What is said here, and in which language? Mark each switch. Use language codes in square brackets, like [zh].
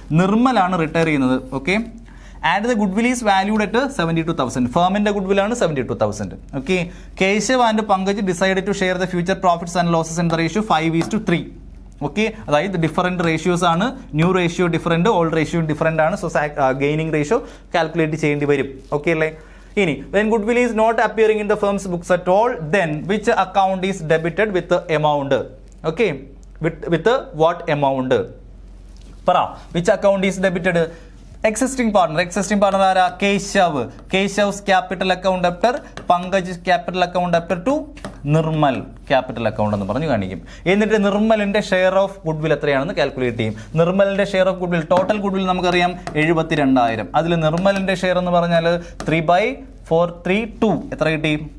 [ml] നിർമ്മലാണ് retire ചെയ്യുന്നത്. [en] Okay, and the goodwill is valued at 72,000. [ml] ഫേമിന്റെ good വില്ലാണ് 72,000. [en] Okay, Keshav and Pankaj decide to share the future profits and losses in the ratio 5:3. [ml] Okay, അതായത് different ratios ആണ്. New ratio different, old ratio different ആണ്. So gaining ratio calculate ചെയ്യേണ്ടി വരും. Okay അല്ലേ? [en] ഇനി when goodwill is not appearing in the firm's books at all, then which account is debited with the amount? Okay, with what amount? പറ, which account is debited? [ml] Existing partner ആരാ? [en] Keshav's capital account after, Pankaj capital account after to Nirmal capital account [ml] എന്ന് പറഞ്ഞു കാണിക്കും. എന്നിട്ട് നിർമ്മലിന്റെ share of good will എത്രയാണെന്ന് calculate ചെയ്യും. നിർമ്മലിന്റെ share of good will, total good will നമുക്കറിയാം 72,000. അതിൽ നിർമ്മലിന്റെ ഷെയർ എന്ന് പറഞ്ഞാൽ 3/432. എത്ര കിട്ടി?